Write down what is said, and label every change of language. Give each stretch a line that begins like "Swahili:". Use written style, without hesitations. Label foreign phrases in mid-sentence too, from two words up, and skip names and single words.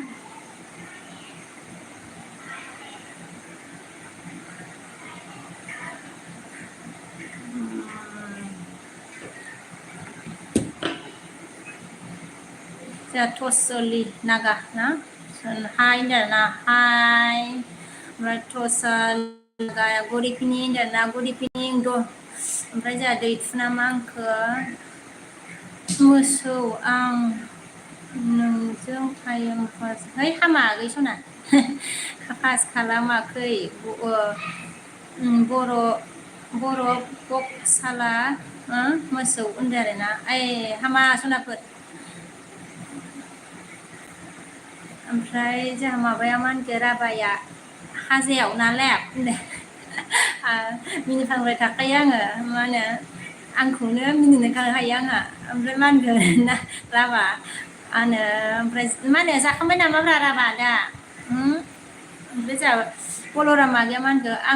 Bodo: जोंहा टसलि नागा ना हाय होनदों ना हाय ओमफ्राय टसलगाया
English: good evening
Bodo: होनदों ना
English: good evening
Bodo: ओमफ्राय जोंहा दैथुना मा होनखो मोसौ आं नोंजों
Hindi: टाइम पास है
Bodo: हामा गैसना पास खालामाखै बर' बक्साला मोसौ होनदों आरोना हामा सनाफोर ओमफ्राय जोंहा माबाया मा होनखो राभाया हाजायाव नालाय मिनिफ्लांबाय थाखायो आङो मा होनो आंखौनो मिनिनो हायो आंहा ओमफ्राय मा होनगोन ना राभा ओमफ्राय मा होनो जाखांबाय नामाब्रा राभा दा ओमफ्राय जोंहा बलराम आगैया मा होनखो